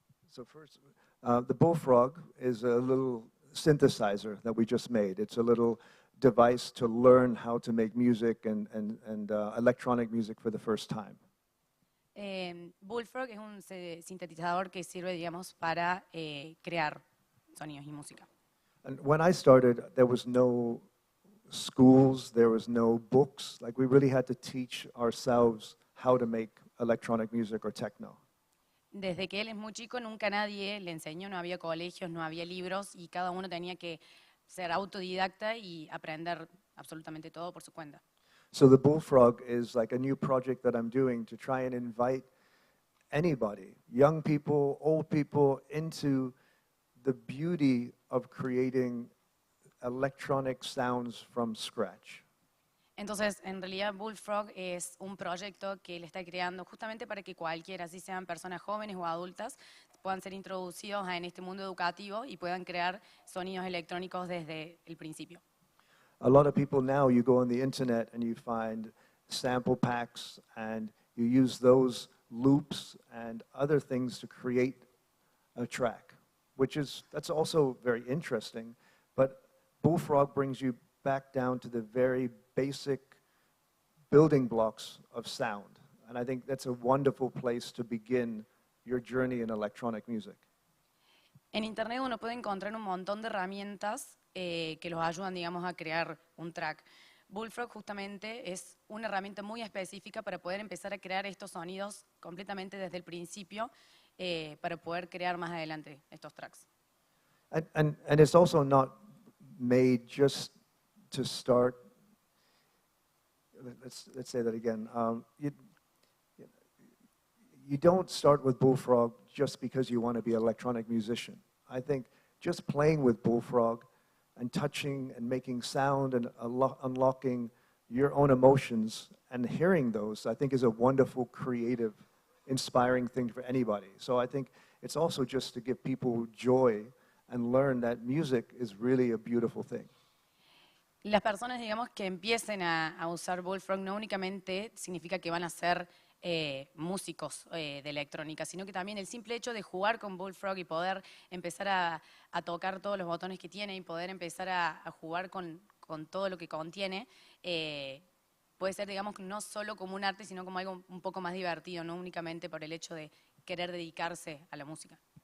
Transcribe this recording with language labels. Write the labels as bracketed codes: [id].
[en] So first, the bullfrog is a little synthesizer that we just made. It's a little device to learn how to make music and electronic music for the first time. [es] Bullfrog es un sintetizador que sirve, digamos, para crear sonidos y música. [en] And when I started, there was no schools, there was no books. Like we really had to teach ourselves how to make electronic music or techno. [es] Desde que él es muy chico, nunca nadie le enseñó, no había colegios, no había libros y cada uno tenía que ser autodidacta y aprender absolutamente todo por su cuenta. [en] So the Bullfrog is like a new project that I'm doing to try and invite anybody, young people, old people, into the beauty of creating electronic sounds from scratch. [es] Entonces, en realidad, Bullfrog es un proyecto que él está creando justamente para que cualquiera, así sean personas jóvenes o adultas, puedan ser introducidos en este mundo educativo y puedan crear sonidos electrónicos desde el principio. [en] A lot of people now, you go on the internet and you find sample packs and you use those loops and other things to create a track, that's also very interesting, but Bullfrog brings you back down to the very basic building blocks of sound. And I think that's a wonderful place to begin your journey in electronic music. [es] En internet uno puede encontrar un montón de herramientas que los ayudan, digamos, a crear un track. Bullfrog justamente es una herramienta muy específica para poder empezar a crear estos sonidos completamente desde el principio para poder crear más adelante estos tracks. [en] And it's also not made just to start. Let's say that again. You don't start with Bullfrog just because you want to be an electronic musician. I think just playing with Bullfrog and touching and making sound and unlocking your own emotions and hearing those, I think is a wonderful, creative, inspiring thing for anybody. So I think it's also just to give people joy and learn that music is really a beautiful thing. [es] Las personas, digamos, que empiecen a usar Bullfrog no únicamente significa que van a ser músicos de electrónica, sino que también el simple hecho de jugar con Bullfrog y poder empezar a tocar todos los botones que tiene y poder empezar a jugar con todo lo que contiene, puede ser, digamos, no solo como un arte, sino como algo un poco más divertido, no únicamente por el hecho de querer dedicarse a la música.